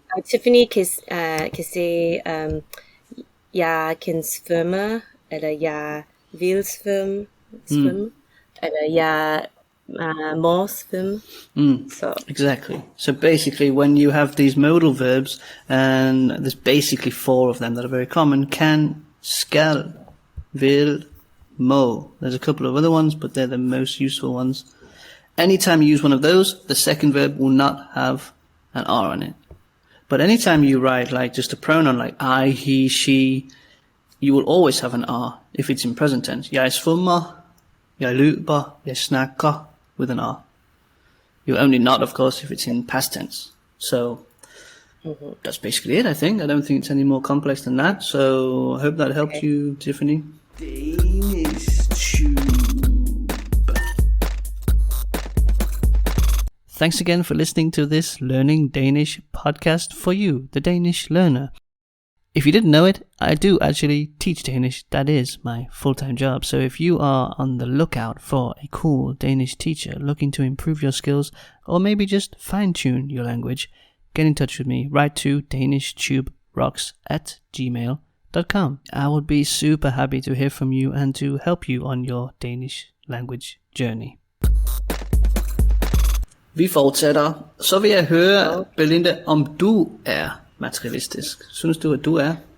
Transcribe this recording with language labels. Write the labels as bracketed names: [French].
[Danish] Tiffany kan sige, jeg kan svømme, eller jeg vil svømme, eller jeg må svømme. [English] So. Exactly. So basically, when you have these modal verbs, and there's basically 4 of them that are very common: can, skal, vil, må. There's a couple of other ones, but they're the most useful ones. Anytime you use one of those, the second verb will not have an R on it. But anytime you write like just a pronoun like I, he, she, you will always have an R if it's in present tense. [Danish] Jeg svømmer, jeg løber, jeg snakker, [English] with an R. You only not, of course, if it's in past tense. So that's basically it, I think. I don't think it's any more complex than that. So I hope that helped you, Tiffany. DanishTube. Thanks again for listening to this Learning Danish podcast for you, the Danish learner. If you didn't know it, I do actually teach Danish. That is my full-time job. So if you are on the lookout for a cool Danish teacher looking to improve your skills, or maybe just fine-tune your language, get in touch with me. Write to danishtuberocks@gmail.com. I would be super happy to hear from you and to help you on your Danish language journey. [Danish] Vi fortsætter. Så vil jeg høre, Belinda, om du er materialistisk. Synes du, at du er?